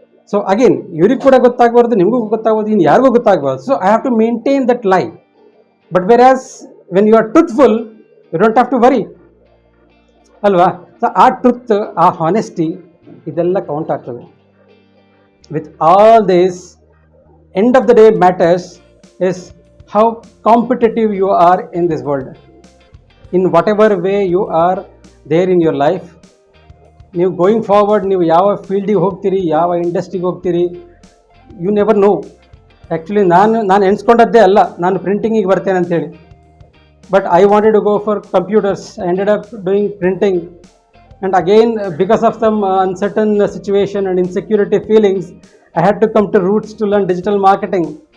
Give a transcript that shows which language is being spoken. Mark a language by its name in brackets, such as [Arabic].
[Kannada] So again ಇವ್ರಿಗೆ ಕೂಡ ಗೊತ್ತಾಗಬಾರ್ದು, ನಿಮಗೂ ಗೊತ್ತಾಗ್ಬೋದು, ಇನ್ನು ಯಾರಿಗೂ ಗೊತ್ತಾಗಬಾರ್ದು. [English] So I have to maintain that lie. But whereas when you are truthful, you don't have to worry [Kannada] ಅಲ್ವಾ. ಸೊ ಆ ಟ್ರುತ್, ಆ ಹಾನೆಸ್ಟಿ, ಇದೆಲ್ಲ ಕೌಂಟ್ ಆಗ್ತದೆ. [English] With all this, end of the day matters is how competitive you are in this world, in whatever way you are there in your life. [Kannada] ನೀವು going forward, ನೀವು ಯಾವ ಫೀಲ್ಡಿಗೆ ಹೋಗ್ತೀರಿ, ಯಾವ ಇಂಡಸ್ಟ್ರಿಗೆ ಹೋಗ್ತೀರಿ, [English] You never know. [Kannada] ಆ್ಯಕ್ಚುಲಿ ನಾನು ಎಣಿಸ್ಕೊಂಡದ್ದೇ ಅಲ್ಲ ನಾನು ಪ್ರಿಂಟಿಂಗಿಗೆ ಬರ್ತೇನೆ ಅಂತೇಳಿ. [English] But I wanted to go for computers, I ended up doing printing, and again because of some uncertain situation and insecurity feelings, I had to come to roots to learn digital marketing.